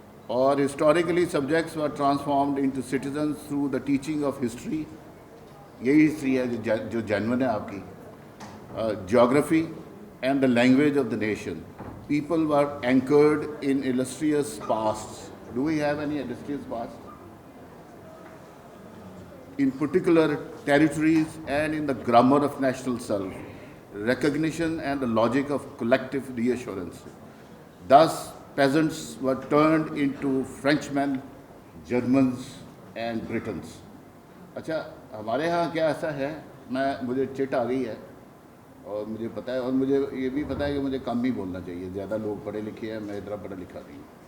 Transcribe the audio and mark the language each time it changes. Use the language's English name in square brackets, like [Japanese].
[English] और historically subjects were transformed into citizens through the teaching of history. [Hindi] यही history है जो जेन्युइन है आपकी. [English] Geography and the language of the nation. People were anchored in illustrious past Do we have any industrious past? In particular territories and in the grammar of national self, recognition and the logic of collective reassurance. Thus, peasants were turned into Frenchmen, Germans and Britons. [Hindi] अच्छा, हमारे यहाँ क्या ऐसा है, मुझे chit आ गई है और मुझे पता है, और मुझे ये भी पता है कि मुझे कम ही बोलना चाहिए, ज़्यादा लोग पढ़े लिखे हैं, मैं इतना पढ़ा लिखा नहीं हूँ।